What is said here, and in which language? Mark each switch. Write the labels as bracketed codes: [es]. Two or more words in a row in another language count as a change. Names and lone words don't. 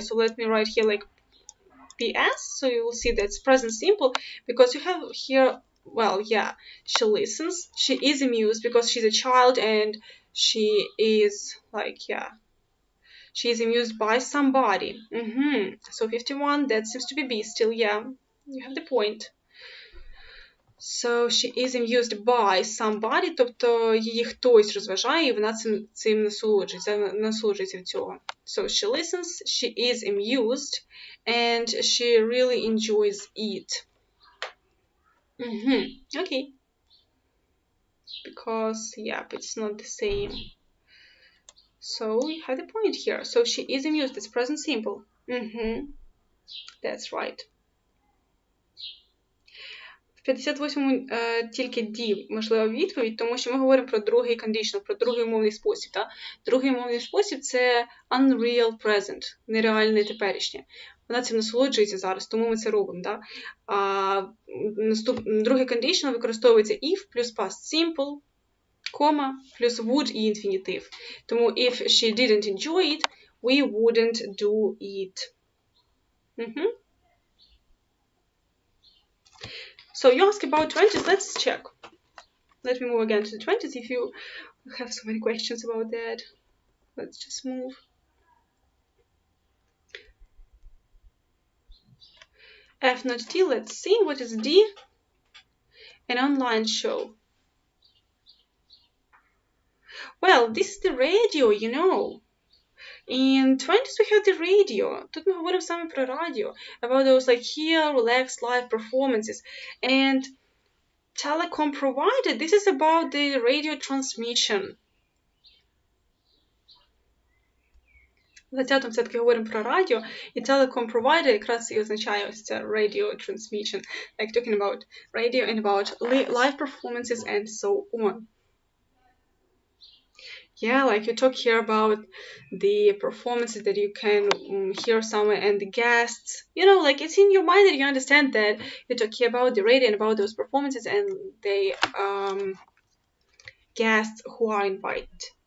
[en] So let me write here like PS, so you will see that's present simple, because you have here, well, yeah, she listens, she is amused because she's a child, and she is like, yeah, she is amused by somebody. So 51, that seems to be B still, yeah, you have the point. So she is amused by somebody, [uk] тобто її хтось розважає, і вона цим насолоджується від цього. [en] So she listens, she is amused, and she really enjoys it. Okay. Because, yeah, it's not the same. So we have the point here. So she is amused, it's present simple. That's right. [uk] В 58-му тільки D, можливо, відповідь, тому що ми говоримо про другий conditional, про другий умовний спосіб. Так? Другий умовний спосіб – це [en] unreal present, [uk] нереальне теперішнє. Вона цим насолоджується зараз, тому ми це робимо. Да? Другий conditional використовується if плюс [en] past simple, [uk] кома, плюс would і інфінітив. [en] Тому if she didn't enjoy it, we wouldn't do it. So you ask about 20s, let's check. Let me move again to the 20s if you have so many questions about that. Let's just move. F not D, let's see. What is D? An online show. Well, this is the radio, you know. In 20s we have the radio. [uk] Тут ми говоримо саме про радіо. [en] About those like here, relaxed live performances. And telecom provider, this is about the radio transmission. [uk] В 20-му все-таки говоримо про радіо, і [en] telecom provider [uk] якраз і означає ось це [en] radio transmission. Like talking about radio and about live performances and so on. Yeah, like you talk here about the performances that you can hear somewhere and the guests. You know, like it's in your mind that you understand that you talk here about the radio and about those performances and the guests who are invited.